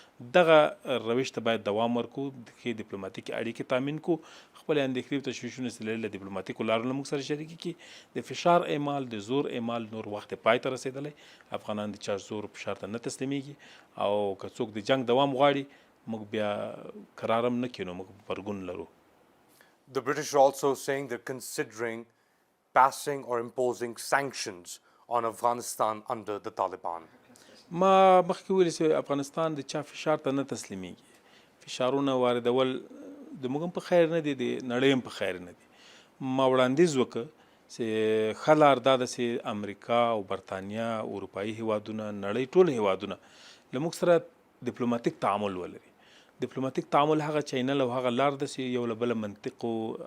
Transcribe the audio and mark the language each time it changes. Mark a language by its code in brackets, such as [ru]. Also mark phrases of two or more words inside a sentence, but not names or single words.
[ps] دغه روش ته باید دوام ورکړو ښې ډیپلوماتیکې اړیکې تامین کړو خپلې اندېښنې او تشویشونه چې لري له ډیپلوماتیکو لارو له موږ سره شریکې کړي د فشار اعمال د زور اعمال نور وخت پای ته رسېدلی افغانان د چا زور فشار ته نه تسلیمیږي او که څوک د جنگ دوام غواړي موږ بیا قرارم نه کینو موږ پرګون لرو [en] The British are also saying they're considering passing or imposing sanctions on Afghanistan under the Taliban. [ps] ما مخکې ویلي چې افغانستان د چا فشار ته نه تسلیمیږي فشارونه واردول د موږ هم په خیر نه دي د نړۍ هم په خیر نه دي ما وړاندیز وکړ چې ښه لار دا ده چې امریکا او برطانیه اروپایي هیوادونه نړۍ ټول هیوادونه له موږ سره ډیپلوماتیک تعامل ولري ډیپلوماتیک تعامل هغه چینل او هغه لار ده چې یو له بله منطق او